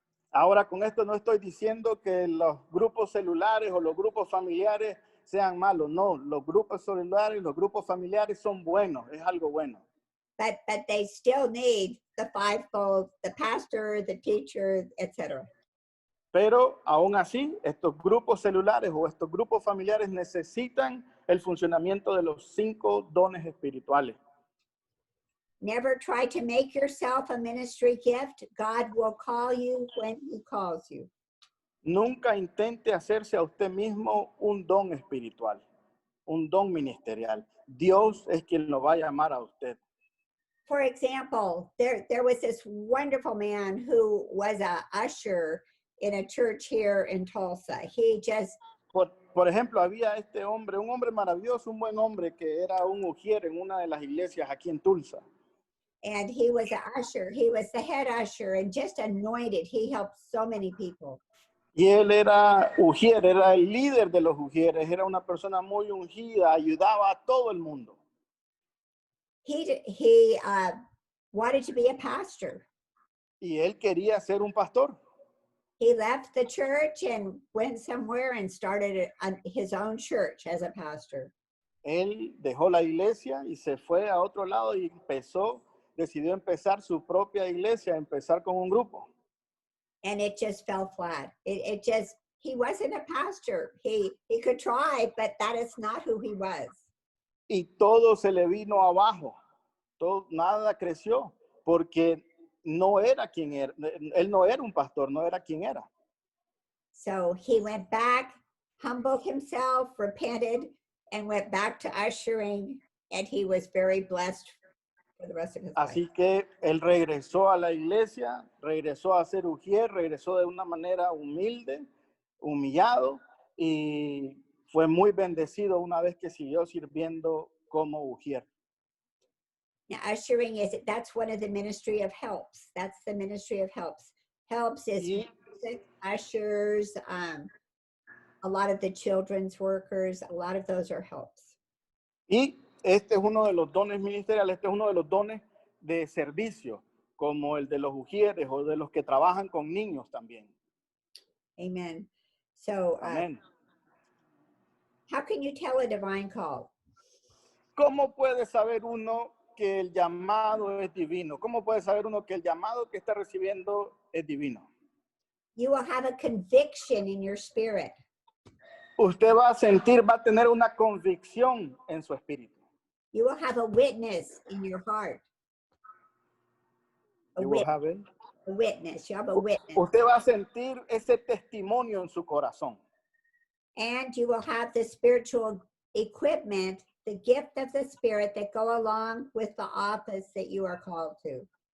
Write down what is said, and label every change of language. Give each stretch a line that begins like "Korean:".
Spanish: Ahora, con esto no estoy diciendo que los grupos celulares o los grupos familiares sean malos. No, los grupos celulares, los grupos familiares son buenos, es algo bueno.
English: But they still need the fivefold, the pastor, the teacher, etc.
Spanish: Pero aún así, estos grupos celulares o estos grupos familiares necesitan el funcionamiento de los 5 dones espirituales.
English: Never try to make yourself a ministry gift. God will call you when he calls you.
Spanish: Nunca intente hacerse a usted mismo un don espiritual, un don ministerial. Dios es quien lo va a llamar a usted.
English: For example, there was this wonderful man who was a usher in a church here in Tulsa. He just
Spanish: Por ejemplo, había este hombre, un hombre maravilloso, un buen hombre que era un ujier en una de las iglesias aquí en Tulsa.
English: and he was an usher. He was the head usher and just anointed. He helped so many people.
Spanish: Y él era ujier, era el líder de los ujieres, era una persona muy ungida, ayudaba a todo el mundo.
English: He wanted to be a pastor.
Spanish: Y él quería ser un pastor.
English: He left the church and went somewhere and started his own church as a pastor.
Spanish: Él dejó la iglesia y se fue a otro lado y decidió empezar su propia iglesia, empezar con un grupo.
English: And it just fell flat. He wasn't a pastor. He could try, but that is not who he was.
Spanish: Y todo se le vino abajo. Nada creció porque no era quien era. Él no era un pastor, no era quien era.
English: So he went back, humbled himself, repented, and went back to ushering, and he was very blessed for the rest of his life.
Spanish: Así que él regresó a la iglesia, regresó a ser ujier, regresó de una manera humilde, humillado, y fue muy bendecido una vez que siguió sirviendo como ujier.
English: Now, ushering that's one of the ministry of helps. That's the ministry of helps. Helps is music, ushers, a lot of the children's workers, a lot of those are helps.
Spanish: Y este es uno de los dones ministeriales, este es uno de los dones de servicio, como el de los ujieres o de los que trabajan con niños también.
English: Amen. So,
Spanish: Amén.
English: how can you tell a divine call?
Spanish: ¿Cómo puede saber uno que el llamado es divino? ¿Cómo puede saber uno que el llamado que está recibiendo es divino?
English: You will have a conviction in your spirit.
Spanish: Usted va a tener una convicción en su espíritu.
English: You will have a witness in your heart. You will have it. A witness. You have a witness.
Spanish: Usted va a sentir ese testimonio en su corazón.
English: And you will have the spiritual equipment, the gift of the Spirit that go along with the office that you are called to.